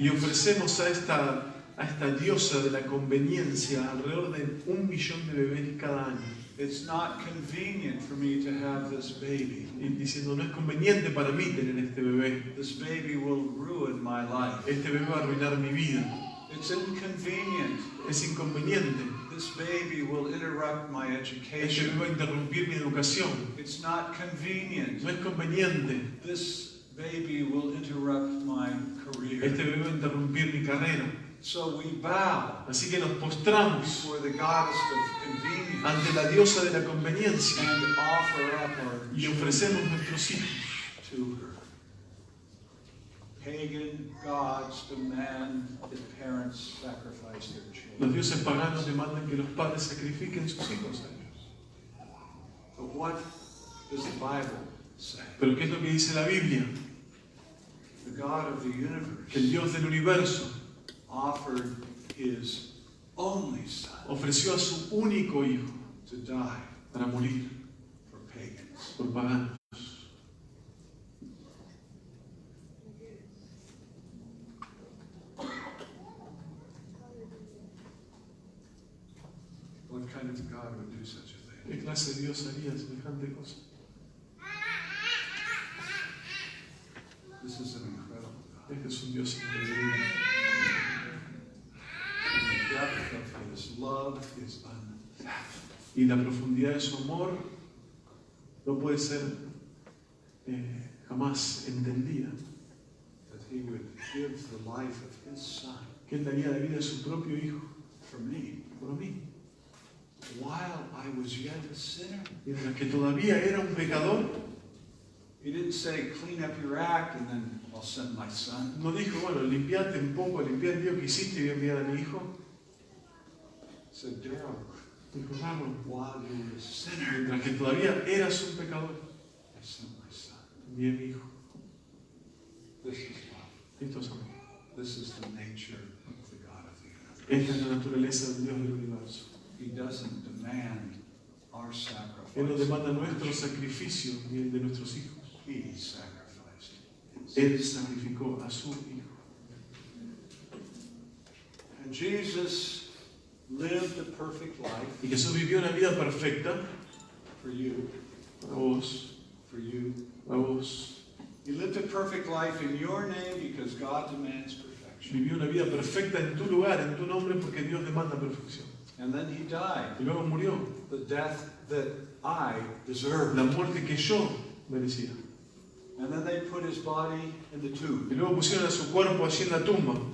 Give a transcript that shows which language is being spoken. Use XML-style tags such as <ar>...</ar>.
<es>Y ofrecemos a esta diosa de la conveniencia alrededor de 1 millón de bebés cada año.</es> <en>It's not convenient for me to have this baby.</en> <es>Y diciendo, no es conveniente para mí tener este bebé.</es> <en>This baby will ruin my life.</en> <es>Este bebé va a arruinar mi vida.</es> <en>It's inconvenient.</en> <es>Es inconveniente.</es> <en>This baby will interrupt my</en> <es>Este</es> <en>education.</en> <es>bebé va a interrumpir mi educación.</es> <en>It's not convenient.</en> <es>No es conveniente.</es> <en>This baby will interrupt my career.</en> <es>Este bebé va a interrumpir mi carrera.</es> <en>So we bow</en> <es>Así que nos postramos</es> <en>before the goddess of convenience</en> <es>ante la diosa de la conveniencia</es> <en>and offer up our</en> <es>y</es> <en>children</en> <es>ofrecemos nuestros hijos.</es> <en>to her. Pagan gods demand that parents sacrifice their</en> <es>Los</es> <en>children.</en> <es>dioses paganos demandan que los padres sacrifiquen sus hijos a ellos.</es> <en>But what does the Bible say?</en> <es>Pero ¿qué es lo que dice la Biblia?</es> <en>The God of the universe</en> <es>Que el Dios del universo</es> <en>offered his only son</en> <es>ofreció a su único hijo</es> <en>to die</en> <es>para morir</es> <en>for pagans.</en> <es>por paganos.</es> <en>What kind of God would do such a thing?</en> <es>¿Qué clase de Dios haría semejante cosa?</es> <en>This is an incredible God.</en> <es>Este es un Dios increíble.</es> <en>The depth of his love is unfathomable.</en> <es>Y la profundidad de su amor no puede ser jamás entendida.</es> <en>That he would give the life of his son</en> <es>Que Él daría la vida de su propio hijo</es> <en>for me</en> <es>por mí.</es> <en>while I was yet a sinner.</en> <es>Mientras que todavía era un pecador,</es> <en>He didn't say, clean up your act and then I'll send my son.</en> <es>no dijo, bueno, limpiate un poco, limpiar el lío que hiciste y voy a enviar a mi hijo.</es> <en>He said, Darrow,</en> <es>Dijo, Darrow,</es> <en>while you were a sinner,</en> <es>mientras que todavía eras un pecador,</es> <en>I sent my son.</en> <es>envié a mi hijo.</es> <en>This is love.</en> <es>Esto es amor.</es> <en>This is the nature of the God of the universe.</en> <es>Esta es la naturaleza del Dios del universo.</es> <en>He doesn't demand our</en> <es>Él no</es> <en>sacrifice.</en> <es>demanda nuestro sacrificio ni el de nuestros hijos.</es> <en>He sacrificed his.</en> <es>Él sacrificó a su hijo.</es> <en>And Jesus lived a perfect life</en> <es>Y Jesús vivió una vida perfecta</es> <en>for you,</en> <es>para vos,</es> <en>for you.</en> <es>para vos.</es> <en>He lived a perfect life in your name because God demands perfection.</en> <es>Vivió una vida perfecta en tu lugar, en tu nombre, porque Dios demanda perfección.</es> <en>And then he died,</en> <es>Y luego murió,</es> <en>the death that I deserved.</en> <es>la muerte que yo merecía.</es> <en>And then they put his body in the tomb.</en> <es>Y luego pusieron a su cuerpo allí en la tumba.</es>